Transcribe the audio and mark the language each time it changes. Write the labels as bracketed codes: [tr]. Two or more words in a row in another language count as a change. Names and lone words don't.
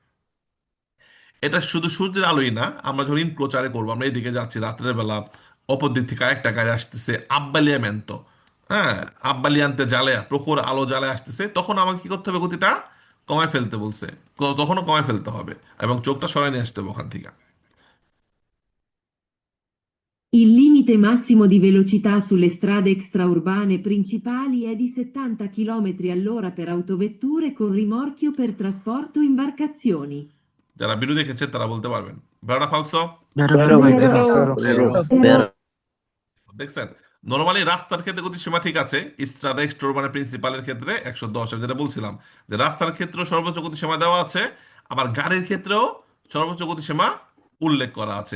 [bn] এটা শুধু সূর্যের আলোই না, আমরা যখন প্রচারে করবো, আমরা এইদিকে যাচ্ছি রাত্রের বেলা, অপর দিক থেকে আরেকটা গাড়ি আসতেছে, আব্বালিয়ামেন্ত, হ্যাঁ, আব্বালিয়ান্তে জ্বালায়, প্রখর আলো জ্বালায় আসতেছে, তখন আমাকে কি করতে হবে, গতিটা কমায় ফেলতে বলছে, তখনও কমায় ফেলতে হবে, এবং চোখটা সরাই নিয়ে আসতে হবে ওখান থেকে। [it] Il limite massimo di velocità sulle strade extraurbane principali è di 70 km all'ora per autovetture con rimorchio per trasporto imbarcazioni. [bn] যারা ভিডিও দেখেছে তারা বলতে পারবেন। [it] vero falso, Vero, Vero, vero, vero. vero. Vero. Vero. [bn] দেখছেন, নর্মালি রাস্তার ক্ষেত্রে গতিসীমা ঠিক আছে, [it] strada extraurbane [bn] প্রিন্সিপালের ক্ষেত্রে 110, আমি যেটা বলছিলাম যে রাস্তার ক্ষেত্রেও সর্বোচ্চ গতিসীমা দেওয়া আছে, আবার গাড়ির ক্ষেত্রেও সর্বোচ্চ গতিসীমা উল্লেখ করা আছে।